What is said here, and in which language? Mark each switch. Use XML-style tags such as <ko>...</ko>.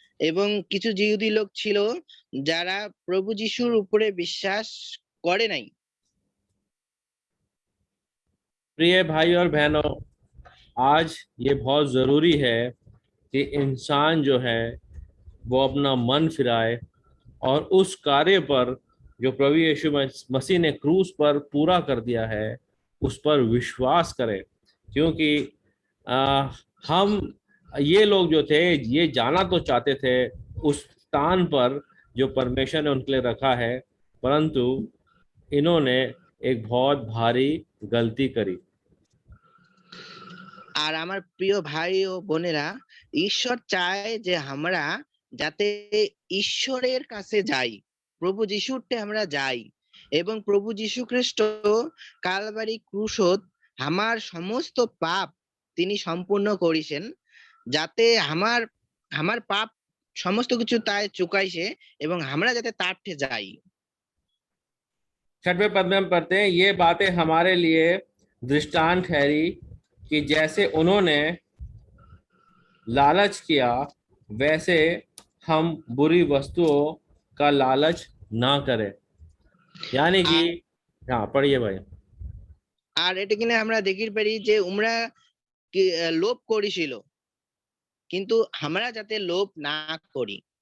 <bn>এবং কিছু জিহুদি লোক ছিল যারা প্রভু যিশুর উপরে বিশ্বাস করে নাই।</bn> <hi>प्रिय भाई और बहनों, आज ये बहुत ज़रूरी है कि इंसान जो है वो अपना मन फिराए और उस कार्य पर जो प्रभु यीशु मसीह ने क्रूस पर पूरा कर दिया है उस पर विश्वास करें। क्योंकि हम ये लोग जो थे ये जाना तो चाहते थे उस स्थान पर जो परमेश्वर ने उनके लिए रखा है, परंतु इन्होंने एक बहुत भारी गलती करी।</hi> <bn>আর আমার প্রিয় ভাই ও বোনেরা, ঈশ্বর চায় যে আমরা যাতে ঈশ্বরের কাছে যাই, প্রভু যিশুরতে আমরা যাই এবং প্রভু যীশু খ্রিস্ট কালবারি ক্রুশত আমার সমস্ত পাপ তিনি সম্পূর্ণ করেছেন, যাতে আমার পাপ সমস্ত কিছু তাই চুকাইছে এবং আমরা যাতে তারতে যাই।</bn> <hi>6वें पद में हम पढ़ते हैं, ये बातें हमारे लिए दृष्टांत ठहरी कि जैसे उन्होंने लालच किया वैसे हम बुरी वस्तुओं का लालच ना करें। यानी कि हाँ पढ़िए भाई।</hi> <bn>আর এটা কিনা আমরা দেখি পারি যে উমরা লোভ করেছিল, কিন্তু আমরা যাতে লোভ না করি।</bn>